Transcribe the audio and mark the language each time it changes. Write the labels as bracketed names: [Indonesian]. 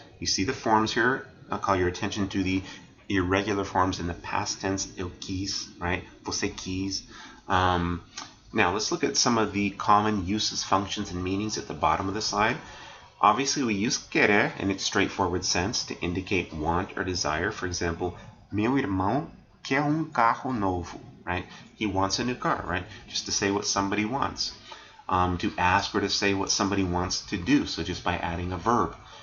[English] You see the forms here. I'll call your attention to the irregular forms in the past tense, [Portuguese] eu quis, [English] right? [Portuguese] Você quis. [English] Now let's look at some of the common uses, functions, and meanings at the bottom of the slide. Obviously we use querer in its straightforward sense to indicate want or desire. For example, [Portuguese] meu irmão quer carro novo, right? [English] He wants a new car, right? Just to say what somebody wants. To ask or to say what somebody wants to do, so just by adding a verb.